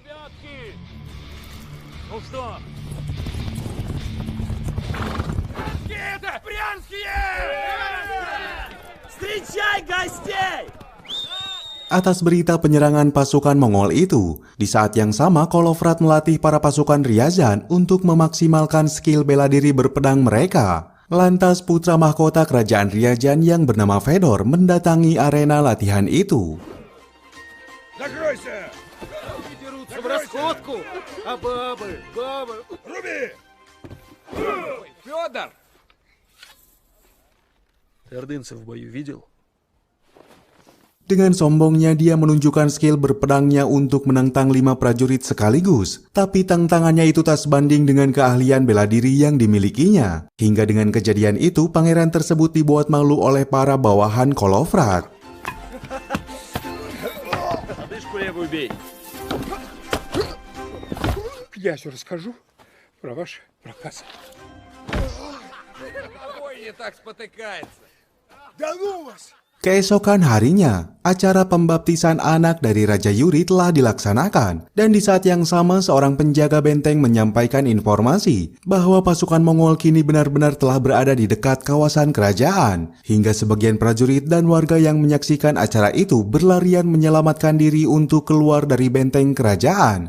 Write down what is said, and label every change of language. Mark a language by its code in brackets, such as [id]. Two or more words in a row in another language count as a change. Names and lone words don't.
[id] Atas berita penyerangan pasukan Mongol itu, di saat yang sama Koloprat melatih para pasukan Ryazan untuk memaksimalkan skill bela diri berpedang mereka. Lantas putra mahkota kerajaan Ryazan yang bernama Fedor mendatangi arena latihan itu. [ru] Федор! Ты ордынцев в бою видел? [id] Dengan sombongnya dia menunjukkan skill berpedangnya untuk menentang 5 prajurit sekaligus. Tapi tantangannya itu tak sebanding dengan keahlian bela diri yang dimilikinya. Hingga dengan kejadian itu pangeran tersebut dibuat malu oleh para bawahan Koloprat. [ru] Одышку левую бей. Князю расскажу про ваш проказ. Ой, не так спотыкается. Да ну вас! [id] Keesokan harinya, acara pembaptisan anak dari Raja Yuri telah dilaksanakan, dan di saat yang sama seorang penjaga benteng menyampaikan informasi bahwa pasukan Mongol kini benar-benar telah berada di dekat kawasan kerajaan, hingga sebagian prajurit dan warga yang menyaksikan acara itu berlarian menyelamatkan diri untuk keluar dari benteng kerajaan.